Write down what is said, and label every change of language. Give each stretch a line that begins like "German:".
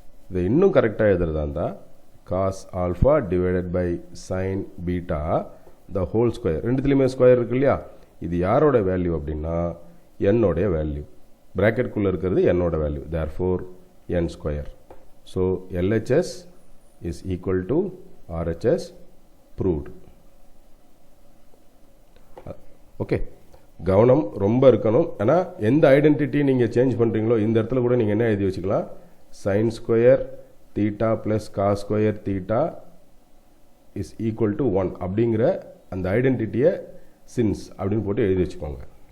Tamil: இதை இன்னும் கரெக்டாக எழுதுறதா இருந்தால்
English: Cos alpha divided by sine beta the whole square.
Tamil: ரெண்டுத்துலேயுமே square இருக்கு இல்லையா? இது யாரோட வேல்யூ அப்படின்னா என்னோடைய வேல்யூ. ப்ராக்கெட்குள்ளே இருக்கிறது என்னோட value, therefore n square.
English: So LHS is equal to RHS proved.
Tamil: Okay, கவனம் ரொம்ப இருக்கணும். ஆனால் எந்த ஐடென்டிட்டி நீங்கள் சேஞ்ச் பண்ணுறீங்களோ இந்த இடத்துல கூட நீங்கள் என்ன எழுதி வச்சுக்கலாம்?
English: sine square theta plus cos square theta is equal to 1
Tamil: அப்படிங்கிற அந்த ஐடென்டிட்டியை சின்ஸ் அப்படின்னு போட்டு எழுதி வச்சுக்கோங்க.